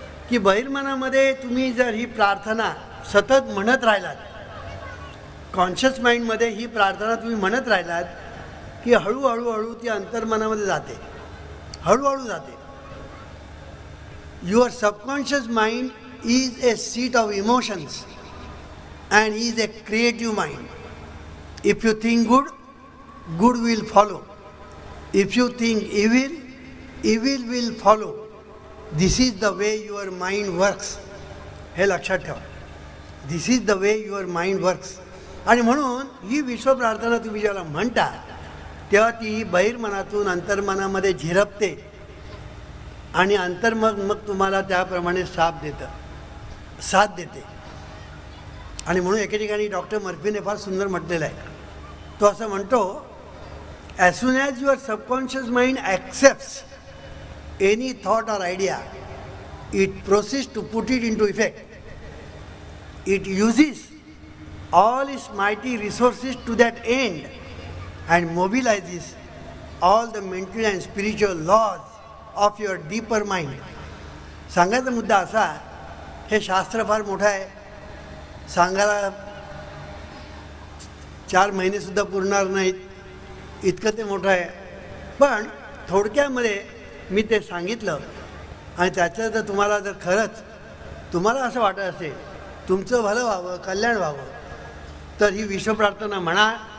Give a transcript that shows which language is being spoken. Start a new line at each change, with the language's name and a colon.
Marathi: की बहिर्मनामध्ये तुम्ही जर ही प्रार्थना सतत म्हणत राहिलात, कॉन्शियस माइंडमध्ये ही प्रार्थना तुम्ही म्हणत राहिलात की हळूहळू ती अंतर्मनामध्ये जाते, हळूहळू जाते.
English: Your subconscious mind is a seat of emotions and is a creative mind. If you think good, good will follow. If you think evil, evil will follow. This is the way your mind works.
Marathi: हे लक्षात ठेवा.
English: This is the way your mind works.
Marathi: आणि म्हणून ही विश्व प्रार्थना तुम्ही ज्याला म्हणता तेव्हा ती बहिर्मनातून अंतर्मनामध्ये झिरपते आणि अंतर्मन मग तुम्हाला त्याप्रमाणे साथ देते. आणि म्हणून एके ठिकाणी डॉक्टर मर्फीने फार सुंदर म्हटलेलं आहे. तो असं म्हणतो,
English: As soon as your subconscious mind accepts any thought or idea, it proceeds to put it into effect. It uses all its mighty resources to that end and mobilizes all the mental and spiritual laws of your deeper mind.
Marathi: सांगायचा मुद्दा असा, हे शास्त्र फार मोठं आहे, सांगायला 4 महिनेसुद्धा पुरणार नाहीत इतकं ते मोठं आहे. पण थोडक्यामध्ये मी ते सांगितलं आणि त्याचं जर तुम्हाला जर खरंच तुम्हाला असं वाटत असेल तुमचं भलं व्हावं, कल्याण व्हावं, तर ही विश्वप्रार्थना म्हणा.